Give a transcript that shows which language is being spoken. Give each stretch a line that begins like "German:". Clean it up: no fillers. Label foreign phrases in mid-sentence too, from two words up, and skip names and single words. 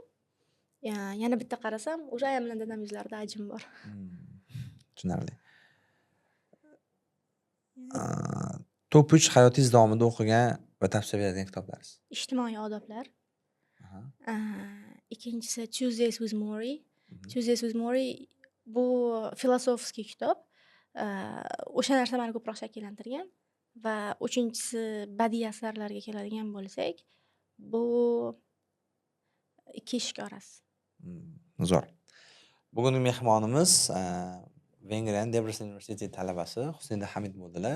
Uzbek: Yana bitta qarasam, o'sha ayam bilan dadam yuzlarida ajin bor. Tushunarli. Top 3 hayotingiz davomida o'qigan va tavsiya beradigan kitoblaringiz. Ijtimoiy odoblar. Ikkinchisi Tuesdays with Morrie. Tuesdays with Morrie bu filosofskiy kitob. O'sha narsa meni ko'proq shakllantirgan. Va uchinchisi badiiy asarlarga keladigan bo'lsak, bu Ikki eshik orasi. Zo'r. Bugungi mehmonimiz Vengriyaning Debrecen universiteti talabasi Husnida Hamid bo'ldilar.